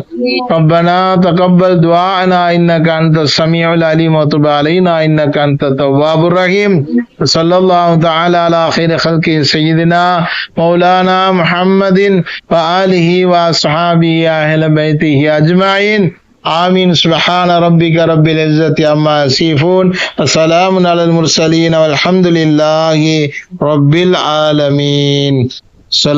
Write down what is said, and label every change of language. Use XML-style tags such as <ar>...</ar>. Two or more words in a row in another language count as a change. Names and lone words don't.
<ar>ربنا تقبل دعاءنا إنك أنت السميع العليم وتب علينا إنك أنت التواب الرحيم. صلى الله تعالى على خير خلقه سيدنا مولانا محمد وآله وأصحابه أهل بيته أجمعين. آمين. سبحان ربك رب العزة عما يصفون وسلام على المرسلين والحمد لله رب العالمين.</ar>